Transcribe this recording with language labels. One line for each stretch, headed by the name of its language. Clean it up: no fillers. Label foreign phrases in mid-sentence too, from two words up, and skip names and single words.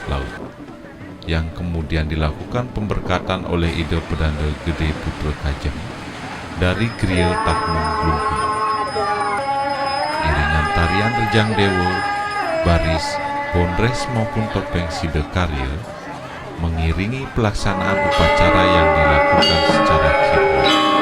Indonesian: laut, yang kemudian dilakukan pemberkatan oleh Ide Pedanda Gede Putra Kajeng dari Griya Takmung Glungkung. Iringan tarian Rejang Dewa, baris, bondres maupun topeng Sidekarya mengiringi pelaksanaan upacara yang dilakukan secara khidmat.